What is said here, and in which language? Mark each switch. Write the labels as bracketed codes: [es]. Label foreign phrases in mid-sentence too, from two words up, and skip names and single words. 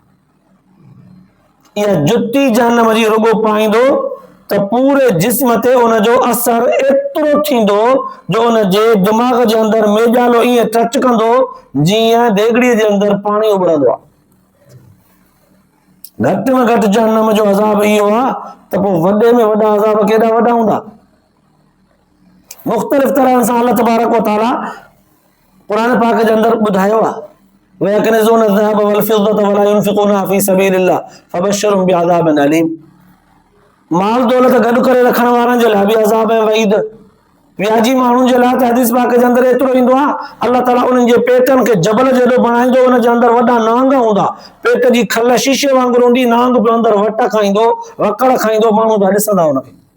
[sd] इहा जुती जहन्नम जी रुगो पाईंदो त पूरे जिस्म ते उनजो असर एतिरो थींदो जो उनजे दिमाग़ जे अंदरि मेजालो ईअं टच कंदो जीअं देगड़ीअ जे अंदरि पाणी उबड़ंदो आहे। घटि में घटि जहन्नम जो अज़ाब इहो आहे त पोइ वॾे में वॾा अज़ाब केॾा वॾा हूंदा। मुख़्तलिफ़ तरह सां [ar] الله تبارك وتعالى [sd] क़ुर पाक जे अंदरि ॿुधायो आहे [ar] ويكنزون الذهب والفضة ولا ينفقونها في سبيل الله فبشرهم بعذاب أليم. [sd] माल दौलत गॾु करे रखण वारनि जे लाइ बि अज़ाब ऐं वईद, व्याजी माण्हुनि जे लाइ त हदीस पाक जे अंदरि एतिरो ईंदो आहे अल्लाह ताला उन्हनि जे पेटनि खे जबल जहिड़ो बणाईंदो, उन जे अंदरि वॾा नांग हूंदा, पेट जी खल शीशे वांगुरु हूंदी, नांग पियो अंदरि वट खाईंदो, वकड़ खाईंदो, माण्हू पिया ॾिसंदा उनखे।